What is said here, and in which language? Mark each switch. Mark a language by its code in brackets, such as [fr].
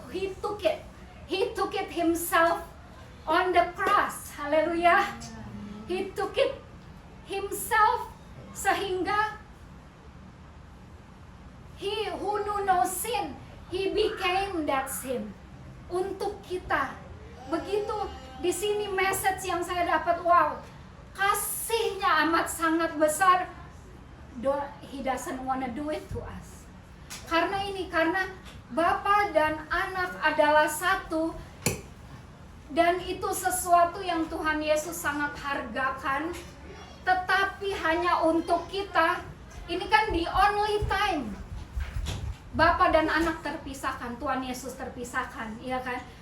[en] He took it himself on the cross. Haleluya. He took it himself, sehingga he who knew no sin, he became that sin [id] untuk kita. Begitu di sini message yang saya dapat, wow, kasihnya amat sangat besar. [en] He doesn't wanna do it to us. [id] Karena Bapa dan Anak adalah satu, dan itu sesuatu yang Tuhan Yesus sangat hargakan. Tetapi hanya untuk kita, ini kan [en] the only time [id] Bapa dan Anak terpisahkan, Tuhan Yesus terpisahkan, ya kan?